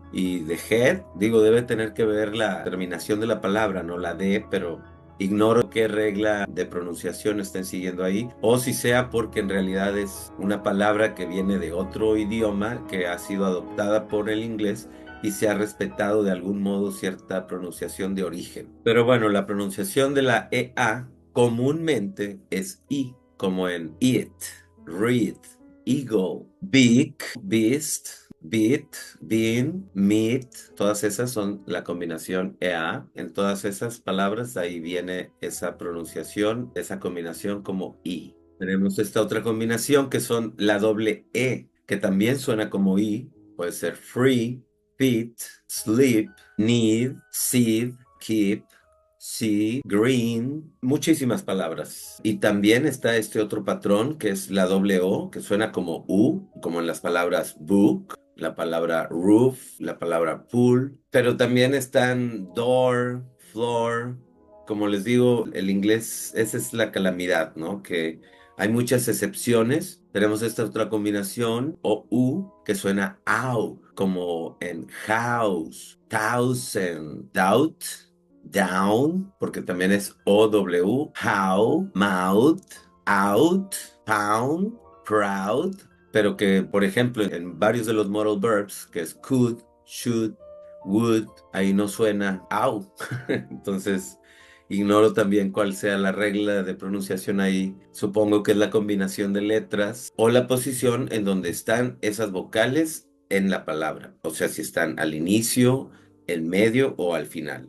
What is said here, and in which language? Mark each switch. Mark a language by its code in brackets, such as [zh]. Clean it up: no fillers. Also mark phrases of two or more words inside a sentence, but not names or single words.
[es] Y de head, digo, debe tener que ver la terminación de la palabra, no la D, pero ignoro qué regla de pronunciación estén siguiendo ahí, o si sea porque en realidad es una palabra que viene de otro idioma que ha sido adoptada por el inglés y se ha respetado de algún modo cierta pronunciación de origen. Pero bueno, la pronunciación de la EA comúnmente es I, como en [en] it, read, eagle, big, beast, beat, bean, meat, [es] todas esas son la combinación EA. En todas esas palabras ahí viene esa pronunciación, esa combinación como I. Tenemos esta otra combinación que son la doble E, que también suena como I. Puede ser [en] free, fit, sleep, need, seed, keep, see, green, [es] muchísimas palabras. Y también está este otro patrón que es la doble O, que suena como U, como en las palabras book, la palabra roof, la palabra pool, pero también están [en] door, floor. [es] Como les digo, el inglés, esa es la calamidad, ¿no? Que hay muchas excepciones. Tenemos esta otra combinación, o U, que suena AU, como en [en] house, thousand, doubt, down, [es] porque también es [en] OW, how, mouth, out, pound, proud, [es] pero que, por ejemplo, en varios de los [en] modal verbs, [es] que es [en] could, should, would, [es] ahí no suena au. Entonces, ignoro también cuál sea la regla de pronunciación ahí. Supongo que es la combinación de letras o la posición en donde están esas vocales en la palabra. O sea, si están al inicio, en medio o al final.